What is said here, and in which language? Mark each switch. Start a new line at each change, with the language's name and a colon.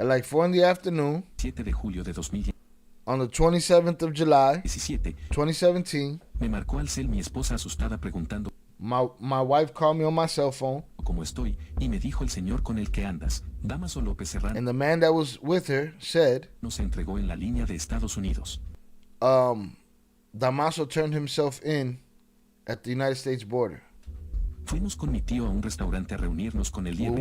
English: at like 4 in the afternoon,
Spanish: 7 de julio de 2017.
English: On the 27th of July, 2017,
Spanish: me marcó al cel mi esposa asustada preguntando,
English: my wife called me on my cell phone,
Spanish: ¿cómo estoy? Y me dijo el señor con el que andas, Damaso López Serrano,
English: and the man that was with her said,
Spanish: nos entregó en la línea de Estados Unidos.
English: Damaso turned himself in at the United States border.
Spanish: Fuimos con mi tío a un restaurante a reunirnos con el Liebre.